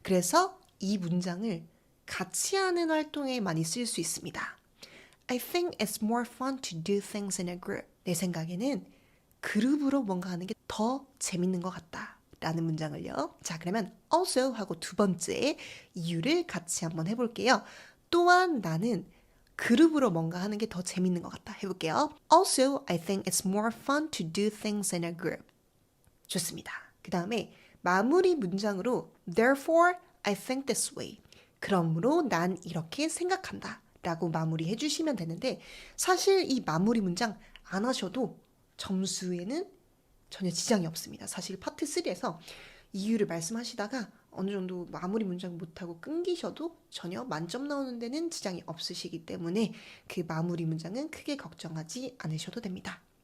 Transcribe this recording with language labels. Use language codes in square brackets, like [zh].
[ko] 그래서 이 문장을 같이 하는 활동에 많이 쓸 수 있습니다. [en] I think it's more fun to do things in a group. [ko] 내 생각에는 그룹으로 뭔가 하는 게 더 재밌는 것 같다. 라는 문장을요. 자, 그러면 also 하고 두 번째 이유를 같이 한번 해볼게요. 또한 나는 그룹으로 뭔가 하는 게 더 재밌는 것 같다. 해볼게요. [en] Also, I think it's more fun to do things in a group. [ko] 좋습니다. 그 다음에 마무리 문장으로 [en] Therefore, I think this way. [ko] 그러므로 난 이렇게 생각한다. 라고 마무리해 주시면 되는데 사실 이 마무리 문장 안 하셔도 점수에는 전혀 지장이 없습니다. 사실 파트 3에서 이유를 말씀하시다가 어느 정도 마무리 문장 못하고 끊기셔도 전혀 만점 나오는 데는 지장이 없으시기 때문에 그 마무리 문장은 크게 걱정하지 않으셔도 됩니다.